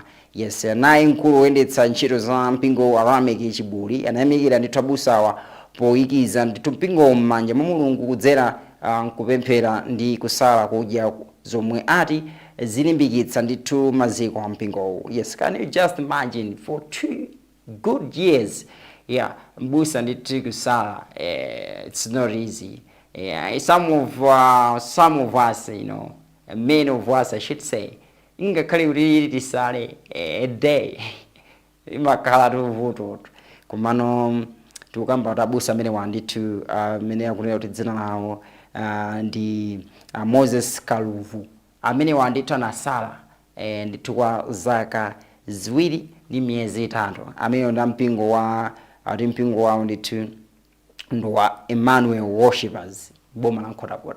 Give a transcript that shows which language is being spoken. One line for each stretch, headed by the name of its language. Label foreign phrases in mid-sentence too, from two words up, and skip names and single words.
Nyanja: Yes, naye mkulu woyendetsa ntchito za mpingo Arameki Chibuli anayamikira ndithu abusawa poyikiza ndithu mpingo m'manja mwa Mulungu kudzera kupemphera ndi kusala kudya zomwe ati zilimbikitsa ndithu maziko a mpingowu.
English: Yes, can you just imagine for 2 good years? Yeah,
Nyanja: mbusa ndithu kusala,
English: it's not easy. Yeah, some of us, you know, many of us I should say,
Nyanja: ingakhale kuti tisale
English: a day
Nyanja: imakhala tuvuto komano tukamba tabusa amene wandithu amene akunena kuti dzina lawo ndi Moses Kaluvu amene wandithu anasala ndithu kwa zaka ziwiri ndi miyezi itatu amene ndi mpingo wa mpingo wawo ndithu ndo wa Emmanuel Worshippers boma la Nkhotakota.